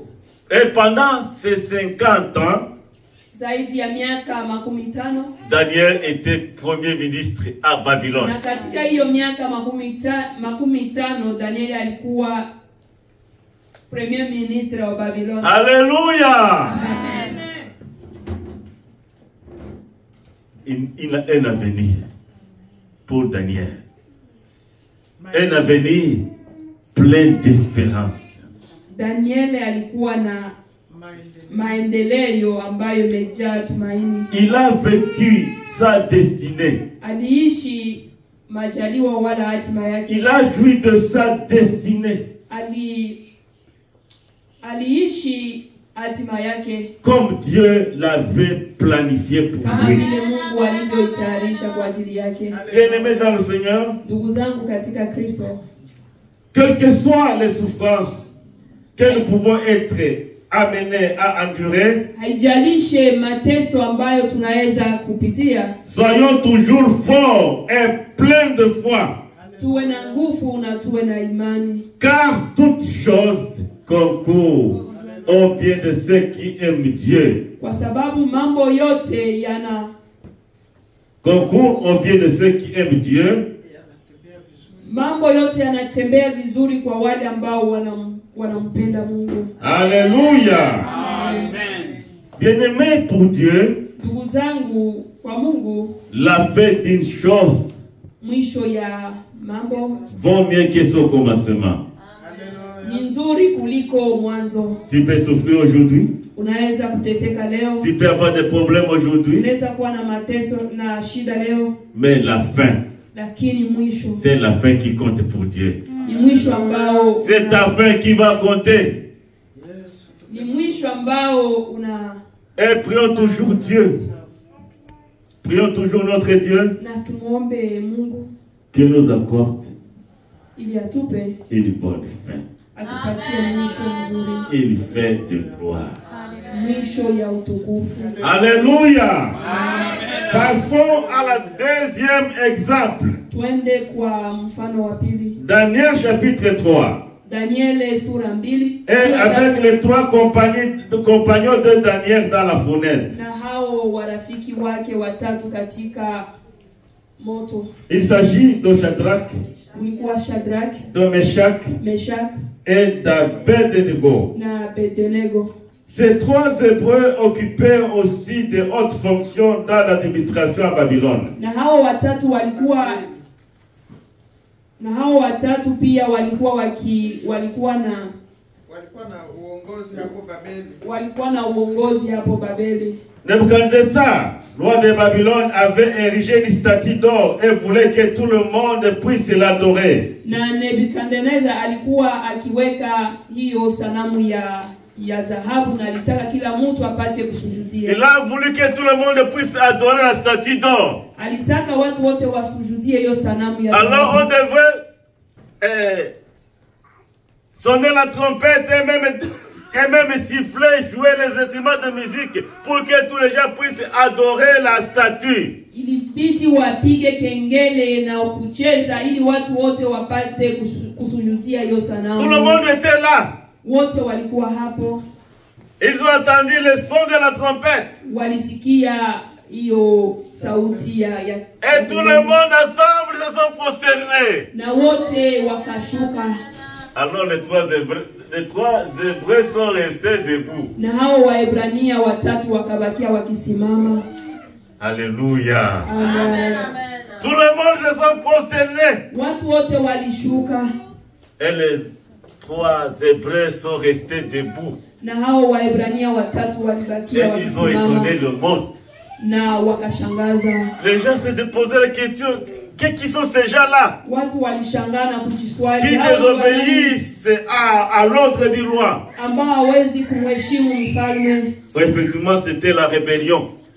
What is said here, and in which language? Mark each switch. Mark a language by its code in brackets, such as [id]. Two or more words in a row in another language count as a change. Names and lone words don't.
[fr] Et pendant ces 50 ans, [sw] zaidi ya miaka 50. [fr] Daniel était premier ministre à Babylone. [sw] Na katika hiyo miaka 50 Danieli alikuwa [fr] premier ministre [sw] wa Babylone. [fr] Alléluia! Il a un avenir pour Daniel. Un avenir plein d'espérance. [sw] Danieli alikuwa na maendeleo ambayo imejaa tumaini. [fr] Il a vécu sa destinée. [sw] Aliishi majaliwa wala hatima yake. [fr] Il a joui de sa destinée. [sw] Aliishi hatima yake [fr] Comme Dieu l'avait planifié pour [sw] kama [fr] lui. [sw] vile Mungu alivyoitayarisha kwa ajili yake. [fr] Bien-aimés dans le Seigneur, [sw] Ndugu zangu katika Kristo, [fr] quelles que soient les souffrances que nous pouvons être amenés à endurer, [sw] haijalishe mateso ambayo tunaweza kupitia, [fr] soyons toujours forts et pleins de foi, [sw] tuwe na nguvu na tuwe na imani, [fr] car toutes choses concourent au bien de ceux qui aiment Dieu. [sw] kwa sababu mambo yote [fr] Concourent au bien de ceux qui aiment Dieu. [sw] mambo yote yanatembea vizuri kwa wale ambao wanampenda Mungu. [fr] Alléluia. Bien-aimés pour Dieu, [sw] Ndugu zangu, kwa Mungu [fr] la fin d'une chose [sw] mwisho ya mambo [fr] vaut mieux que son commencement. [sw] ni nzuri kuliko mwanzo. [fr] Tu peux souffrir aujourd'hui, [sw] Unaweza kuteseka leo, [fr] tu peux avoir des problèmes aujourd'hui, [sw] unaweza kuwa na mateso na shida leo, [fr] mais la fin, [sw] lakini mwisho [fr] c'est la fin qui compte pour Dieu. [sw] ni mwisho ambao [fr] C'est ta fin qui va compter. [sw] ni mwisho ambao [fr] Et prions toujours Dieu. Prions toujours notre Dieu [sw] na tumuombe Mungu [fr] qui nous accorde [sw] ili atupe [fr] une bonne fin. [sw] atupatie mwisho mzuri, [fr] Une fin de gloire. [sw] mwisho ya utukufu. [fr] Alléluia. Passons à la deuxième exemple. [sw] Twende kwa mfano wa pili. [fr] Daniel chapitre 3. [sw] Daniel sura 2. [fr] Et avec les 3 compagnons de Daniel dans la fournaise. [sw] Na hao warafiki wake watatu katika moto. [fr] Il s'agit de Shadrach, [sw] Ulikuwa Shadrach, [fr] de Meshach [sw] Meshach [fr] et d'Abednego. [sw] na Abednego. [fr] Ces 3 Hébreux occupaient aussi de hautes fonctions dans l'administration à Babylone. [sw] Na hao watatu pia walikuwa na uongozi hapo Babeli. [fr] Nebuchadnezzar, roi de Babylone, avait érigé une statue d'or et voulait que tout le monde puisse l'adorer. [sw] Na Nebukadnezar alikuwa akiweka hiyo sanamu ya dhahabu na alitaka kila mtu apate kusujudia. [fr] Il a voulu que tout le monde puisse adorer la statue d'or. [sw] Alitaka watu wote wasujudie hiyo sanamu ya dhahabu. [fr] Alors on devait sonner la trompette et même siffler, jouer les instruments de musique pour que tous les gens puissent adorer la statue. [sw] Ilibidi wapige kengele na kucheza ili watu wote wapate kusujudia hiyo sanamu. [fr] Tout le monde était là. [sw] Wote walikuwa hapo. [fr] Ils ont entendu le son de la trompette. [sw] Walisikia hiyo sauti ya [fr] et tout le monde ensemble se sont prosternés. [sw] Na wote wakashuka. [fr] Alors les 3 Hébreux sont restés debout. [sw] Na hao Waebrania watatu wakabakia wakisimama. [fr] Alléluia. Amen. Tout le monde se sont prosternés. [sw] Watu wote walishuka. [fr] Et les 3 Hébreux sont restés debout. [sw] Na hao Waebrania watatu walibakia [fr] et ils ont étonné le monde. [sw] Na wakashangaza. [fr] Les gens se posaient la question, qui sont ces gens-là qui désobéissent à l'ordre du roi? Effectivement, c'était la rébellion.